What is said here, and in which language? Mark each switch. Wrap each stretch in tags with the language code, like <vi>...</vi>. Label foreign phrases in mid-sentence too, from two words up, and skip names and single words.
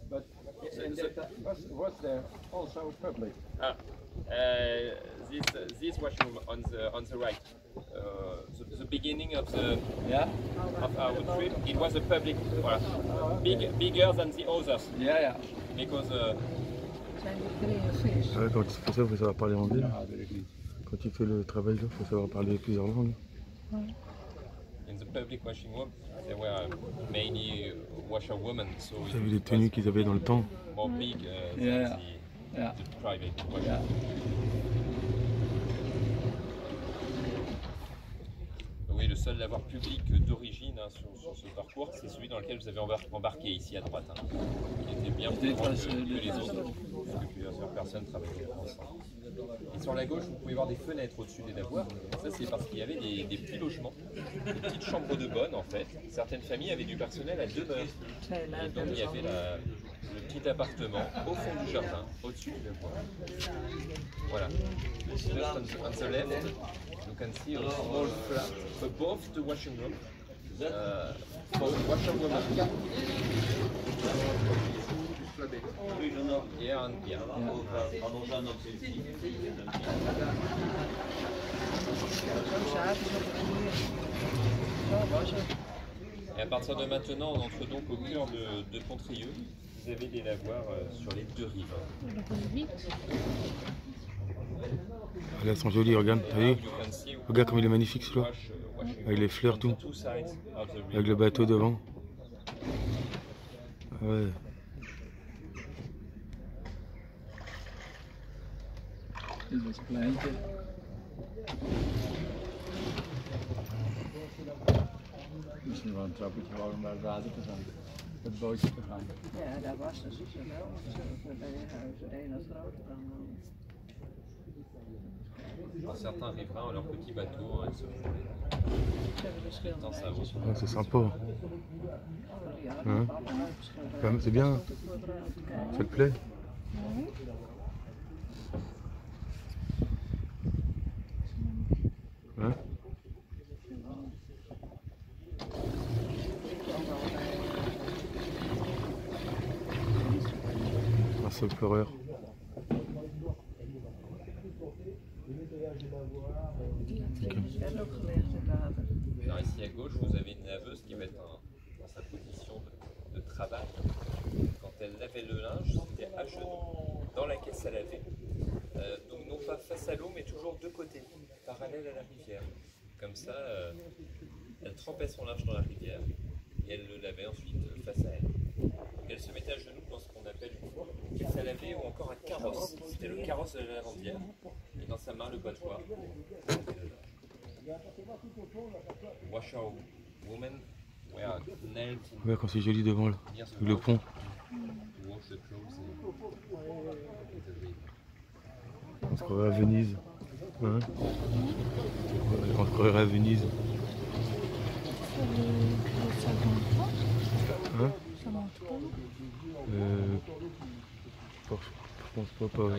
<en>But in that was there also public? this washing room on the right. The beginning of our trip, it was a public, voilà, bigger than the others.</en> <nl>Ja.</nl> <en>Because</en> <nl>Zijn die creatief?</nl> <fr>Ouais, quand tu fais ça, il faut savoir parler anglais.</fr> <nl>Ja, weet ik niet.</nl> <fr>Quand tu fais le travail là, il faut savoir parler plusieurs langues.</fr> <en>in the public washing room, there were many washerwomen, so</en> <fr>Vous avez les tenues qu'ils avaient dans le temps.</fr> <en>more big Yeah. than</en> <nl>Ja.</nl> <en>the private washing</en> <nl>Ja.</nl> <fr>Oui, le seul lavoir public d'origine sur ce parcours, c'est celui dans lequel vous avez embarqué ici à droite. Hein. Il était bien plus grand que les autres, parce que plusieurs personnes travaillaient ensemble. Et sur la gauche, vous pouvez voir des fenêtres au-dessus des lavoirs. Ça, c'est parce qu'il y avait des petits logements, des petites chambres de bonne en fait. Certaines familles avaient du personnel à demeure. Et donc il y avait le petit appartement au fond du jardin, au-dessus du lavoir. Voilà.</fr> <en>Just on the left, you can see a small flat above the washing room for the washerwoman. Here and here.</en> <fr>Et à partir de maintenant, on entre donc au cœur de Pontrieux. Vous avez des lavoirs sur les deux rives. Ah, là, elles sont jolies, regarde. T'as vu?</fr> <en>You can see</en> <fr>Regarde comme il est magnifique celui-là. Avec les fleurs, tout.</fr> <en>two sides of the river.</en> <fr>Avec le bateau devant. Ah ouais.</fr> <nl>Dit was een kleintje. Misschien wel een trappetje gewoon om naar het water te gaan. Het bootje te gaan. Ja, daar was de zuster wel. Bij de huizen, de ene groter dan de ander.</nl> <fr>Alors, certains riverains ont leur petit bateau, hein, ils se font</fr> <nl>Ze hebben verschillende</nl> <fr>dans sa</fr> <nl>wijzes.</nl> <fr>route. Ah, c'est sympa.</fr> <nl>Ja,</nl> <fr>Hein?</fr> <nl>allemaal verschillende</nl> <fr>C'est bien.</fr> <nl>wijzes.</nl> <fr>Ça te plaît? Hein? Un seul pleureur.</fr> <nl>Er ook gelegd in het water.</nl> <fr>Alors ici à gauche, vous avez une laveuse qui va être dans sa position de travail. Quand elle lavait le linge, c'était à genoux, dans la caisse à laver. Donc non pas face à l'eau, mais toujours de côté, parallèle à la rivière. Comme ça, elle trempait son linge dans la rivière et elle le lavait ensuite face à elle. Donc elle se mettait à genoux dans ce qu'on appelle une caisse à laver ou encore un carrosse. C'était le carrosse de la lavandière et dans sa main le battoir.</fr> <en>Washerwomen were nailed</en> <fr>Ouais, quand c'est joli devant là.</fr> <en>near the</en> <fr>Avec le pont.</fr> <en>to wash the clothes in the river.</en> <fr>On se croirait à Venise. Hein? On se croirait à Venise. Hein? Je pense pas</fr>